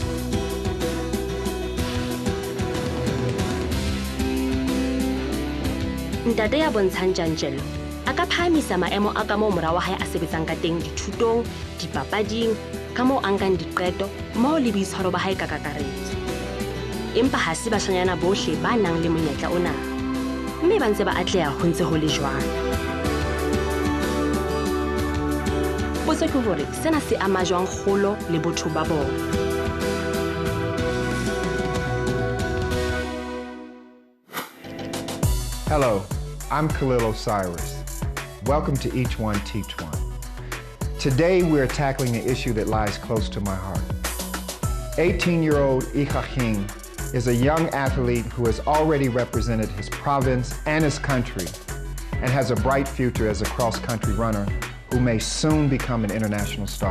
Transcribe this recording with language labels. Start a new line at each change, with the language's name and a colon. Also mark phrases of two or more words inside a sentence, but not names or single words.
Southern Sotho: Ntate ya bontshang tjantjello a ka phahamisa maemo a ka moo mora wa hae a sebetsang ka teng dithutong, dipapading, ka moo a nkang diqeto mmoho le boitshwaro ba hae ka kakaretso. Empa ha se bashanyana bohle ba nang le monyetla ona, mme ba ntse ba atleha ho ntse ho le jwalo. Potso ke hore sena se ama jwang kgolo le botho ba bona.
English: Hello, I'm Khalil Osiris. Welcome to Each One Teach One. Today we're tackling an issue that lies close to my heart. 18-year-old Ikageng is a young athlete who has already represented his province and his country and has a bright future as a cross-country runner who may soon become an international star.